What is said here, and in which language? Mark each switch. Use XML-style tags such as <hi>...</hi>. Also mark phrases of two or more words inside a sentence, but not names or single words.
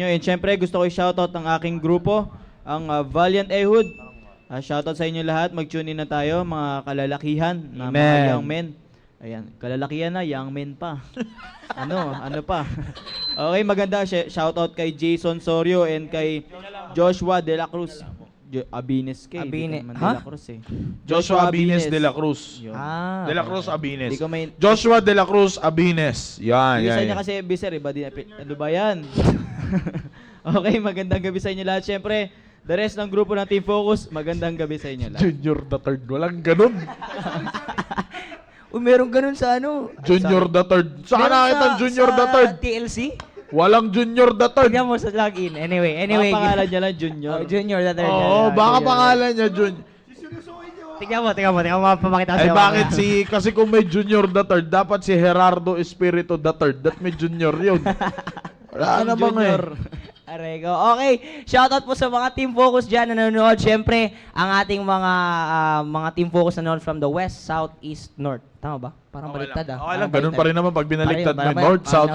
<tl>And syempre gusto ko i-shoutout ang aking grupo, ang Valiant Ehud. Shoutout sa inyo lahat. Mag-tune in na tayo, mga kalalakihan, na mga Amen.</tl> <en>young men.</en> <tl>Ayan, kalalakihan na,</tl> <en>young men</en> <tl>pa. ano pa. Okay, maganda. Shoutout kay Jason Sorio and kay Joshua De La Cruz. Abines kay. Abine- De ha? La Cruz eh. Joshua Abines de la Cruz. Yun. De la Cruz Abines. Di ko may... Joshua de la Cruz Abines. Yan, Bisa yan. niya yan. kasi biser, iba din. Ano ba yan? Okay, magandang gabi sa inyo lahat. Siyempre,</tl> <en>the rest</en> <tl>ng grupo ng Team Focus, magandang gabi sa inyo lahat. Junior the third. Walang ganun. Meron ganun sa ano? Junior the third. Saan nakita ang Junior the third? TLC? Walang Junior the third. Tignan mo sa login. Anyway. Ang pangalan niya lang, Junior. Oh, Junior the third. Oo, baka pangalan niya Junior. Tignan mo, mapapakita ko Ay sa'yo. bakit kasi kung may Junior the third, dapat si Gerardo Espiritu the third. That may Junior yun. Wala Ang namang Junior. Arego. Okay, shoutout po sa mga Team Focus dyan na nanonood. Siyempre, ang ating mga Team Focus na nanonood</tl> <en>from the West, South, East, North.</en> <tl>Tama ba? Parang baliktad ah. Okay lang, Parang ganun pa rin naman pag binaliktad Parang- mo.</tl> <en>North, South,</en>